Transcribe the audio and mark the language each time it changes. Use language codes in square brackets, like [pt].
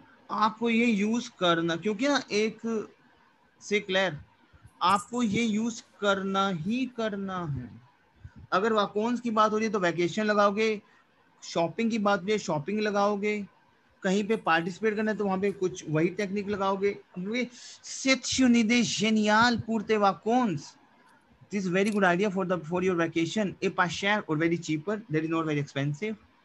[hi] आपको ये यूज करना, क्योंकि ना एक से क्लियर, आपको ये यूज करना ही करना है. अगर वाकोन्स की बात हो रही है तो वैकेशन लगाओगे, शॉपिंग की बात हो रही है शॉपिंग लगाओगे, कहीं पे पार्टिसिपेट करना है तो वहां पे कुछ वही टेक्निक लगाओगे. [fr] C'est une idée géniale pour tes vacances. [en] This is very good idea for your vacation. [fr] Et pas cher [en] or very cheaper. That is not very expensive.